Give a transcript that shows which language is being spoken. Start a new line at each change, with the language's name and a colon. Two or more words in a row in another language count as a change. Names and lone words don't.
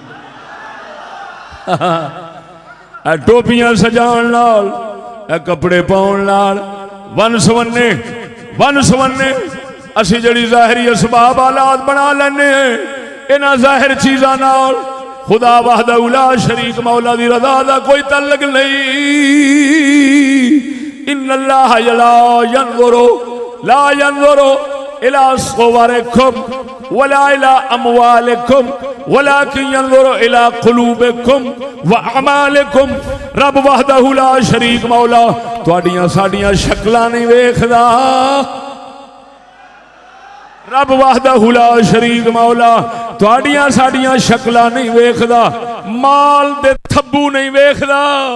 Punjabi: ٹوپیاں سجان نال، کپڑے پاؤن نال، ون سونے اسی جیہڑی ظاہری اسباب آلات بنا لینے انہاں ظاہر چیزاں نال خدا
Arabic: وحده لا شريك
Punjabi: مولا دی رضا دا کوئی تعلق نہیں.
Arabic: إن الله لا ينظر إلى صوركم ولا إلى أموالكم ولكن ينظر إلى قلوبكم وأعمالكم.
Punjabi: رب
Arabic: وحده لا شريك
Punjabi: مولا تہاڈیاں ساڈیاں شکلاں نہیں ویکھدا. رب
Arabic: وحده لا شريك
Punjabi: مولا تہاڈیاں ساڈیاں شکلاں نہیں ویکھدا، مال دے تھبو نہیں ویکھدا.